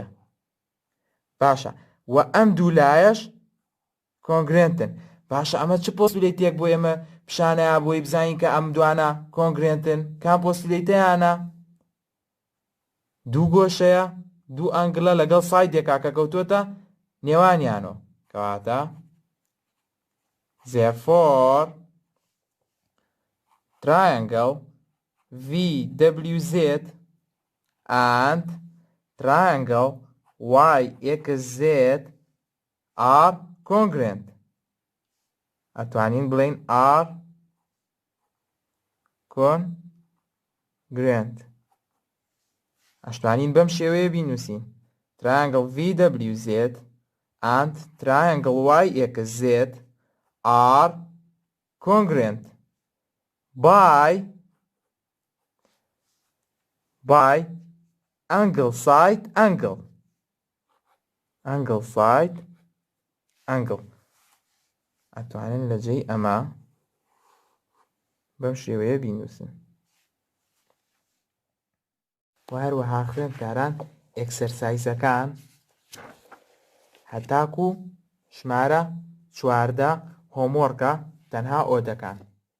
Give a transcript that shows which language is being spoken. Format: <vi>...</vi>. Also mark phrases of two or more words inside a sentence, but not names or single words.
<ckb>باشە و ئەم دوو لایەش کۆنگرێنتن. باشە ئەمە چ پۆستولیتێک بۆ ئێمە پیشانەیە بۆی بزانین کە ئەم دوانە کۆنگرێنتن؟ کام پۆستولیتەیانە؟ دوو گۆشەیە دوو ئەنگڵە لەگەڵ سایدێکا کە کەوتوتە نێوانیانەوە کەواتە</ckb> <en>therefore triangle VWZ and triangle YXZ are congruent.</en> <ckb>ئەتوانین بڵێین</ckb> <en>are congruent.</en> <ckb>ئەشتوانین بەم شێوەیە بینووسین</ckb> <en>triangle VWZ and triangle YXZ are congruent by angle side angle.</en> <ckb>ئەتوانین لە جێی ئەمە بەم شێوەیە بینووسن. و هەروەها خوێندکاران ئێکسەرسایزەکان هەتاکو ژمارە 14 هۆمۆرکە تەنها ئەو دەکەن.</ckb>